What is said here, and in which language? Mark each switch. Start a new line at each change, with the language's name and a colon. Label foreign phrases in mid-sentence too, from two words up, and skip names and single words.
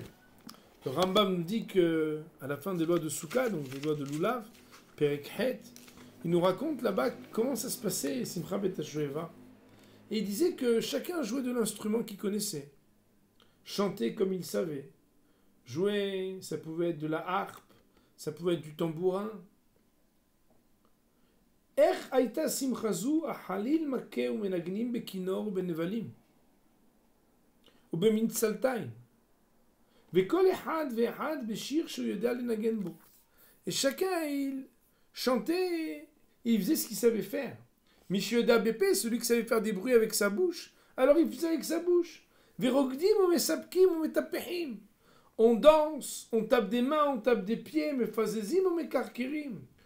French: Le Rambam nous dit que à la fin des lois de Souka, donc des lois de Lulav,
Hebrew: פרק ח,
French: il nous raconte là-bas comment ça se passait
Hebrew: שמחת בית השואבה.
French: Et il disait que chacun jouait de l'instrument qu'il connaissait, chantait comme il savait. Jouer, ça pouvait être de la harpe, ça pouvait être du tambourin.
Hebrew: איך הייתה שמחה זו החליל מכה ומנגנים בכינור ובנבלים ובמנצלתיים וכל אחד ואחד בשיר שהוא יודע לנגן בו.
French: Et chacun il chantait, il faisait ce qu'il savait faire.
Hebrew: מי שיודע בפה,
French: celui qui savait faire des bruits avec sa bouche, alors il faisait avec sa bouche.
Hebrew: ורוקדים ומספקים ומטפחים.
French: On danse, on tape des mains, on tape des pieds, mais
Hebrew: מפזזים ומכרכרים.